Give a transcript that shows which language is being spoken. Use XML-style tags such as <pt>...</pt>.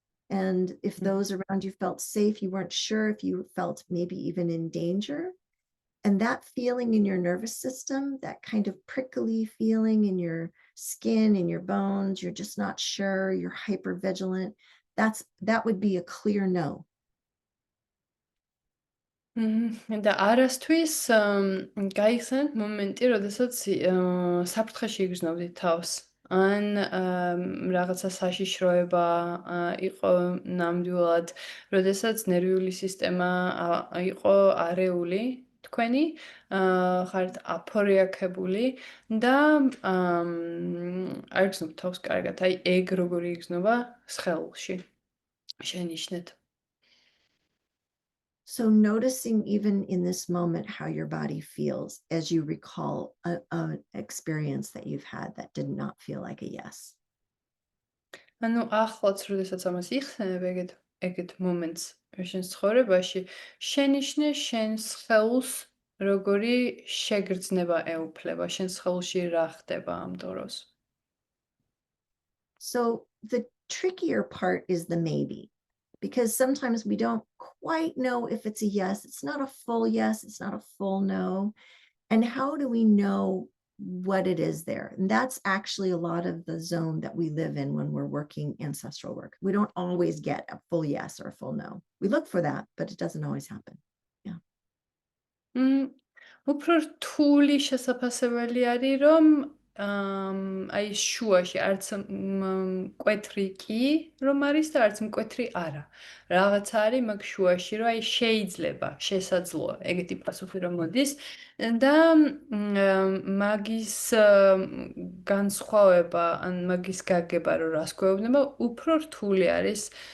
<en>And if those around you felt safe, you weren't sure if you felt maybe even in danger. And that feeling in your nervous system, that kind of prickly feeling in your skin, in your bones, you're just not sure, you're hypervigilant. That would be a clear no.</en> <ka>და არასთვის გაიხსენეთ მომენტი, როდესაც საფრთხეში იგრძნობდით თავს. ან რაღაცა საშიშროება იყო ნამდვილად, როდესაც ნერვიული სისტემა იყო არეული თქვენი, ხართ აფორიაქებული და არ იგრძნობთ თავს კარგად. აი ეგ როგორი იგრძნობა სხეულში. შენიშნეთ.</ka> <en>So noticing even in this moment how your body feels as you recall an experience that you've had that did not feel like a yes.</en> <ka>ანუ ახლაც როდესაც ამას იხსენებ ეგეთ მომენტს შენ ცხოვრებაში, შენიშნე შენ სხეულს როგორი შეგრძნება ეუფლება, შენ სხეულში რა ხდება ამ დროს.</ka> <en>So the trickier part is the maybe, because sometimes we don't quite know if it's a yes. It's not a full yes. It's not a full no. And how do we know what it is there? And that's actually a lot of the zone that we live in when we're working ancestral work. We don't always get a full yes or a full no. We look for that, but it doesn't always happen. Yeah.</en> <ka>უფრო რთული შესაძლებელი არის, რომ აი შუაში არც მკვეთრი კი რომ არის და არც მკვეთრი არა. რაღაცა არის მაგ შუაში, რომ აი შეიძლება, შესაძლოა, ეგეთი პასუხი რომ მოდის და მაგის განსხვავება ან მაგის გაგება რომ რას გვეუბნება, უფრო რთული არის</ka>